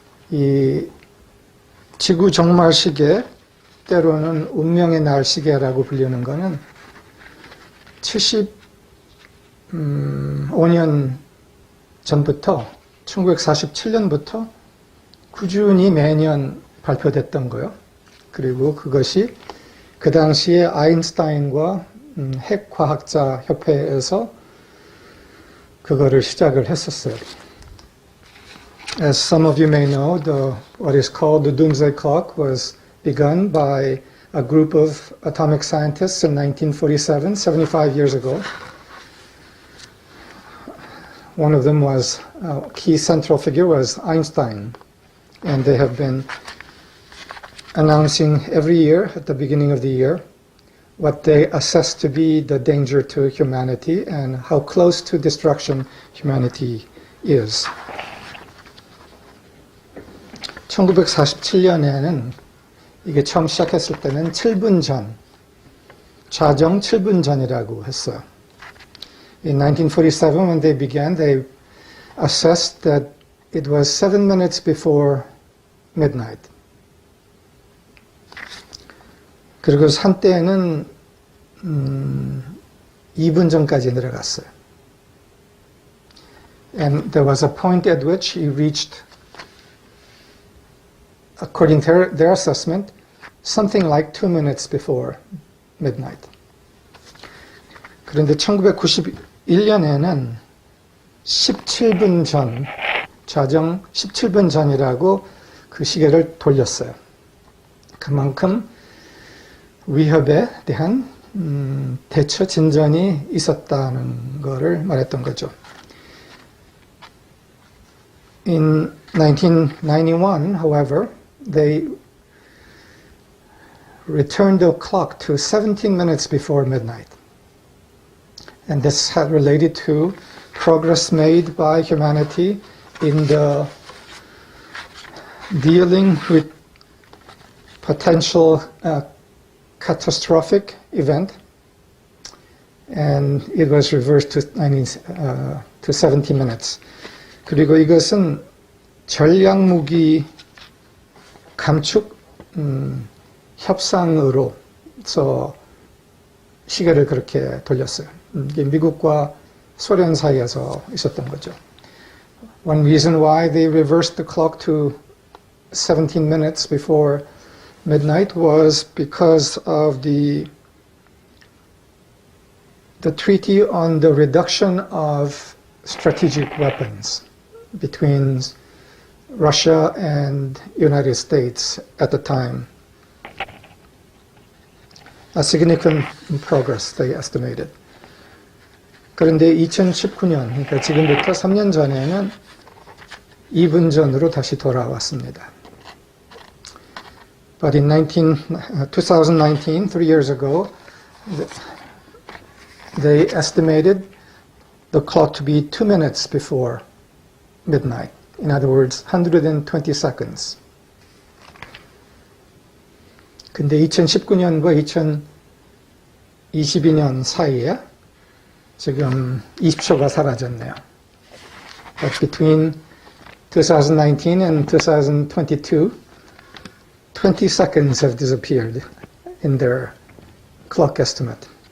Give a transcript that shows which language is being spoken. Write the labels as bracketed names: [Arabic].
[Korean] 이 지구 종말 시계, 때로는 운명의 날 시계라고 불리는 거는 75년 전부터 1947년부터 꾸준히 매년 발표됐던 거예요. 그리고 그것이 그 당시에 아인슈타인과 핵과학자 협회에서 그거를 시작을 했었어요. [English] As some of you may know, what is called the doomsday clock was begun by a group of atomic scientists in 1947, 75 years ago. One of them was, a key central figure was Einstein, and they have been announcing every year at the beginning of the year what they assess to be the danger to humanity and how close to destruction humanity is. [Korean] 1947년에는 이게 처음 시작했을 때는 7분 전, 자정 7분 전이라고 했어요. [English] In 1947, when they began, they assessed that it was 7 minutes before midnight. [Korean] 그리고 한때는 2분 전까지 내려갔어요. [English] And there was a point at which he reached, according to their assessment, something like 2 minutes before midnight. [Korean] 그런데 1년에는 17분 전, 자정 17분 전이라고 그 시계를 돌렸어요. 그만큼 위협에 대한 대처 진전이 있었다는 것을 말했던 거죠. [English] In 1991, however, they returned the clock to 17 minutes before midnight. And this had related to progress made by humanity in the dealing with potential catastrophic event, and it was reversed to 70 minutes. [Korean] 그리고 이것은 전략무기 감축 협상으로서 시계를 그렇게 돌렸어요. 이게 미국과 소련 사이에서 있었던 거죠. [English] One reason why they reversed the clock to 17 minutes before midnight was because of the treaty on the reduction of strategic weapons between Russia and United States at the time. A significant progress, they estimated. [Korean] 그런데 2019년, 그러니까 지금부터 3년 전에는 2분 전으로 다시 돌아왔습니다. [English] But in 2019, 3 years ago, they estimated the clock to be 2 minutes before midnight. In other words, 120 seconds. [Korean] 근데 2019년과 2022년 사이에 지금 20초가 사라졌네요. [English] But between 2019 and 2022, 20 seconds have disappeared in their clock estimate.